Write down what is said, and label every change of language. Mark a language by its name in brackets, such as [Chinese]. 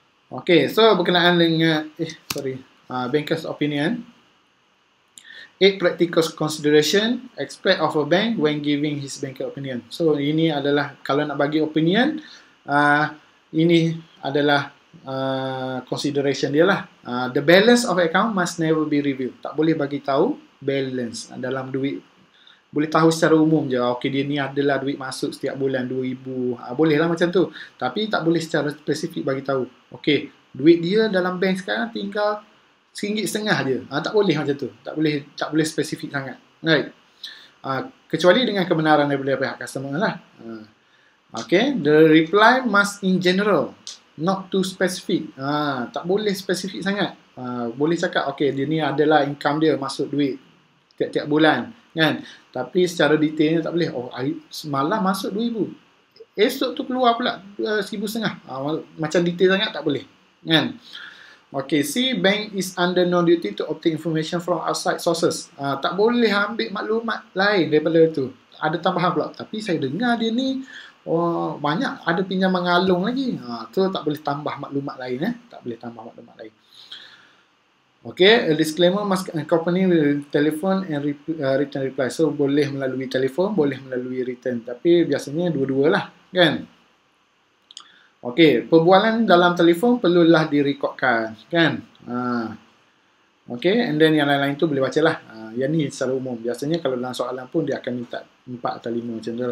[Malay] Okay, so berkenaan dengan bankers opinion. [English] 8 practical consideration expect of a bank when giving his banker opinion. [Malay] So ini adalah kalau nak bagi opinion, ini adalah consideration dia lah. [English] The balance of account must never be revealed. [Malay] Tak boleh bagi tahu balance dalam duit. Boleh tahu secara umum je. Okay, dia ni adalah duit masuk setiap bulan 2,000. Boleh lah macam tu. Tapi tak boleh secara spesifik bagi tahu. Okay, duit dia dalam bank sekarang tinggal RM1.50 je. Tak boleh macam tu. Tak boleh spesifik sangat. Right. Kecuali dengan kebenaran daripada pihak customer lah. Okay. [English] The reply must in general, not too specific. [Malay] Tak boleh spesifik sangat. Boleh cakap, okay, dia ni adalah income dia masuk duit tiap-tiap bulan, kan? Tapi secara detailnya tak boleh. Oh, semalam masuk 2,000. Esok tu keluar pula 1,500. Macam detail sangat tak boleh, kan? [English] Okay, C, bank is under no duty to obtain information from outside sources. [Malay] Tak boleh ambil maklumat lain daripada tu. Ada tambahan pula. Tapi saya dengar dia ni banyak ada pinjaman dengan Along lagi. Tu tak boleh tambah maklumat lain. Tak boleh tambah maklumat lain. [English] Okay, a disclaimer must accompany with telephone and return reply. [Malay] So, boleh melalui telefon, boleh melalui return. Tapi biasanya dua-dua lah, kan? Okay, perbualan dalam telefon perlulah direkodkan, kan? Okay, and then yang lain-lain tu boleh baca lah. Yang ni secara umum. Biasanya kalau dalam soalan pun dia akan minta 4 atau 5 macam tu.